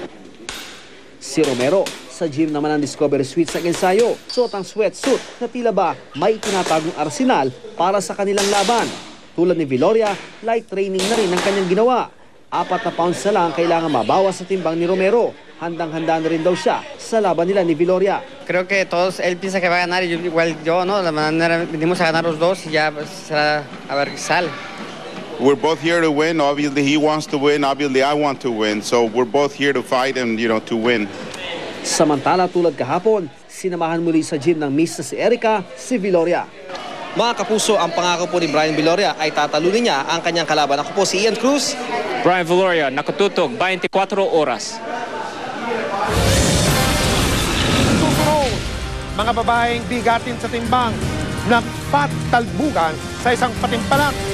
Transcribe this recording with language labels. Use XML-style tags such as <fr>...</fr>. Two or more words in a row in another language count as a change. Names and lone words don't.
<tl>Si Romero, sa gym naman ng Discovery Suites sa ensayo, suot ang sweatsuit na tila ba may tinatagong arsenal para sa kanilang laban. Tulad ni Viloria,</tl> <en>light training</en> <tl>na rin ang kanyang ginawa. 4 na pounds na lang kailangan mabawas sa timbang ni Romero. Handang-handa na rin daw siya sa laban nila ni Viloria.</tl> <es>Creo que todos, él piensa que va a ganar y igual yo, ¿no? La manera venimos a ganar los dos y ya será a ver qué sale.</es> <en>We're both here to win. Obviously, he wants to win. Obviously, I want to win. So we're both here to fight and, to win.</en> <tl>Samantala tulad kahapon, sinamahan muli sa gym ng miss na si Erica, si Viloria. Mga kapuso, ang pangako po ni Brian Viloria ay tatalunin niya ang kanyang kalaban. Ako po si Ian Cruz. Brian Viloria, nakatutok 24 oras. Susunod, mga babaeng bigatin sa timbang, nagpatalbugan sa isang patimpalat.</tl>